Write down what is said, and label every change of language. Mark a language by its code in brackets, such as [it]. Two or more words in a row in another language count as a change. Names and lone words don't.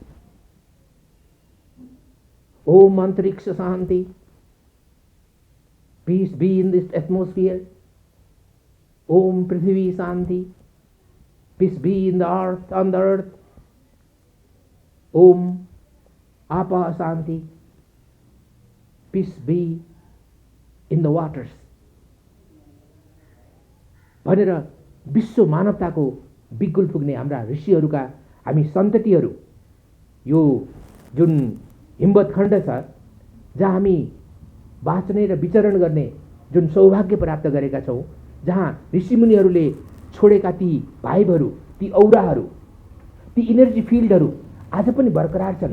[sa] ओम अंतरिक्ष शांति, [en] peace be in this atmosphere. [sa] ओम पृथ्वी शांति, [en] peace be in the earth, on the earth. [sa] ओम आपा शांति, [en] peace be in the waters [ne] भनेर विश्व मानवताको बिगुल पुग्ने हाम्रा ऋषिहरूका हामी सन्ततिहरू यो जुन हिमवत खण्ड छ जहाँ हामी बाँच्ने र विचरण गर्ने जुन सौभाग्य प्राप्त गरेका छौँ, जहाँ ऋषिमुनिहरूले छोडेका ती भाइबहरू, ती औराहरू, ती इनर्जी फिल्डहरू आज पनि बरकरार छन्।